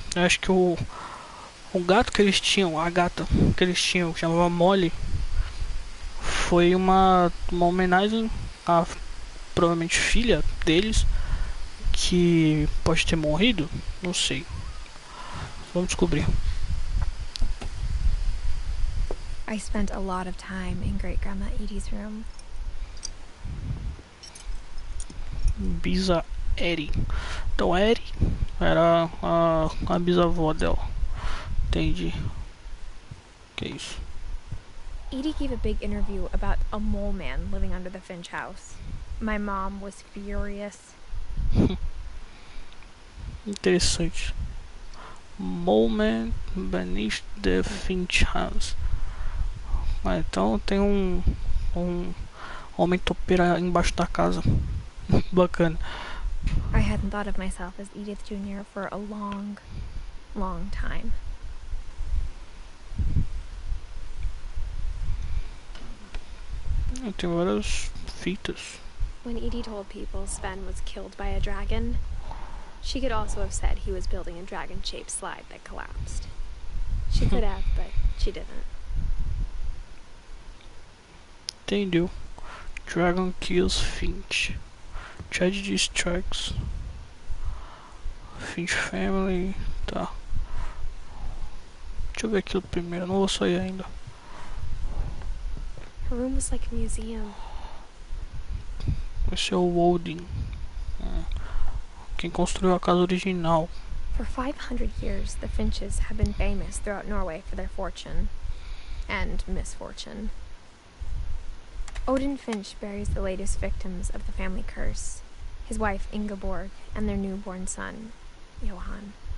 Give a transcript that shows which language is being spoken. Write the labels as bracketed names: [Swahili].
[Portuguese] Eu acho que o gato que eles tinham, a gata que eles tinham, que chamava Molly, foi uma homenagem à provavelmente filha deles, que pode ter morrido, não sei. Vamos descobrir. [English] I spent a lot of time in Great Grandma Edie's room. [Portuguese] Bisa Eri. Então Eri era a bisavó dela. Entendi. Que isso? [English] Edie gave a big interview about a mole man living under the Finch house. My mom was furious. [Portuguese] Interessante. [English] Mole man beneath the Finch house. [Portuguese] Então tem um homem topeira embaixo da casa. Bacana. [English] I hadn't thought of myself as Edith Jr. for a long, long time. [Portuguese] Tem várias fitas. [English] When Edie told people Sven was killed by a dragon, she could also have said he was building a dragon-shaped slide that collapsed. She could have, but she didn't. [Portuguese] Entendeu? [English] Dragon kills Finch. Tragedy strikes Finch family. [Portuguese] Tá. Deixa eu ver aquilo primeiro. Não vou sair ainda. [English] Her room was like a museum. [Portuguese] Esse é o Wolding. Quem construiu a casa original. [English] For 500 years, the Finches have been famous throughout Norway for their fortune and misfortune. Odin Finch buries the latest victims of the family curse, his wife Ingeborg and their newborn son, Johan.